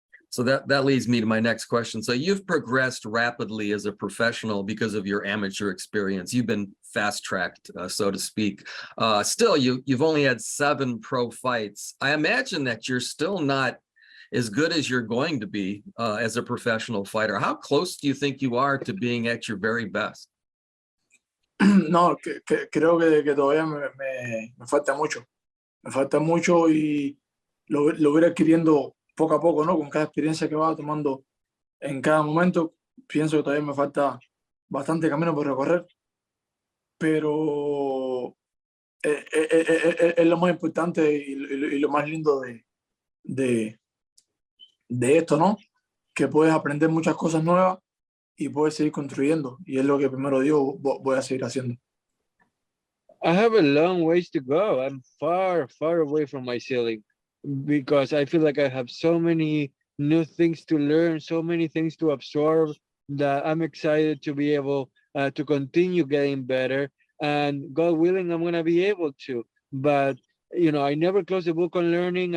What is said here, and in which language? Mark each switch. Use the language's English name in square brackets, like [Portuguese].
[English] So that leads me to my next question. So you've progressed rapidly as a professional because of your amateur experience. You've been fast-tracked, so to speak. Still, you've only had 7 pro fights. I imagine that you're still not as good as you're going to be as a professional fighter. How close do you think you are to being at your very best? [Spanish] No, creo que todavía me falta mucho. Me falta mucho y lo voy adquiriendo poco a poco, ¿no? Con cada experiencia que va tomando en cada momento. Pienso que todavía me falta bastante camino por recorrer, pero es lo más importante y lo más lindo de esto, ¿no? Que puedes aprender muchas cosas nuevas y puedes seguir construyendo. Y es lo que primero digo, voy a seguir haciendo. [English] I have a long ways to go. I'm far, far away from my ceiling, because I feel like I have so many new things to learn, so many things to absorb, that I'm excited to be able to continue getting better. And God willing, I'm going to be able to. But, I never close the book on learning.